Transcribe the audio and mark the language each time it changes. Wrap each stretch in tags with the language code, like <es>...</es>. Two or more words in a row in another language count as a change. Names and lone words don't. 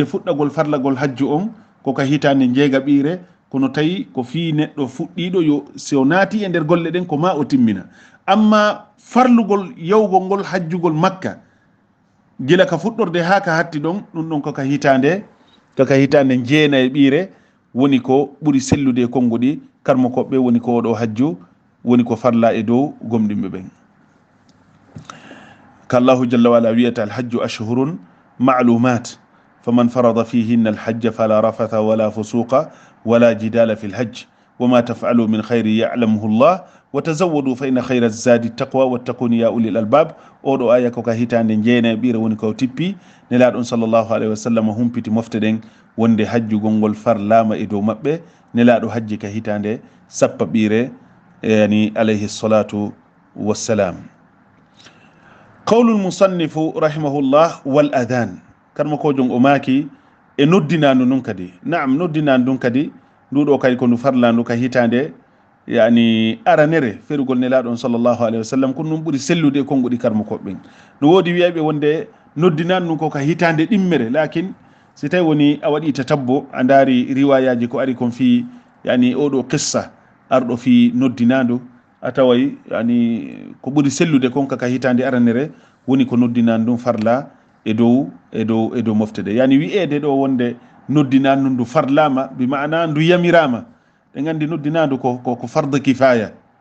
<ff>fuɗɗagol farlagol hajju on koka hitande jeega ɓiire kono tawi ko fi neɗɗo fuɗɗiɗo yo so naati e nder golle ɗen ko ma o timmina amma farlugol yawgol ngol hajjugol makka gila ka fuɗɗorde ha ka hatti ɗon ɗum ɗon koka hitande jeena e ɓiire woni ko ɓuri sellude e konnguɗi karmo koɓɓe woni ko oɗo hajju woni ko farla e dow gomɗinɓe ɓen</ff> <ar>كالله جل وعلا wiyata الحج أشهر معلومات فمن فرض فيهن الحج فلا رفث ولا فسوق ولا جدال في الحج وما تفعلوا من خير يعلمه الله وتزودوا فإن خير الزاد التقوى واتقون يا أولي الألباب</ar> <ff>oɗo aya koka hitande jeena e ɓiire woni ko tippi nelaɗon</ff> <ar>صلى الله عليه وسلم</ar> <ff>humpiti mofte ɗen wonde hajjugol ngol farlama e dow maɓɓe nelaɗo hajji ka hitande sappa ɓiire yani</ff> <ar>عليه الصلاة والسلام قول المصنف رحمه الله والأذان</ar> <ff>kanmo kojon o maaki e noddinandu nun kadi naam noddinandu ɗum kadi nduɗo kadi ko ndu farlandu ka hitande yani aranere ferugol nelaɗon</ff> <ar>صلى الله عليه وسلم</ar> <ff>ko ɗum ɓuuri sellude e konnguɗi karmo koɓɓen no woodi wiyaɓe wonde noddinandu ko ka hitande ɗimmere lakin si tawi woni a waɗi tatabbo a daari riwayaji ko ari kon fi yani oɗo qissa arɗo fi noddinandu a taway yani ko ɓuri sellude kon ka hitande aranere woni ko noddinandu ɗum farla e dow moftede yani wi'ede ɗo wonde noddinandu ndu farlama</ff> <ar>بمعنى</ar> <ff>ndu yamirama ɓe gandi noddinandu ko</ff> <ar>فرض كفاية</ar>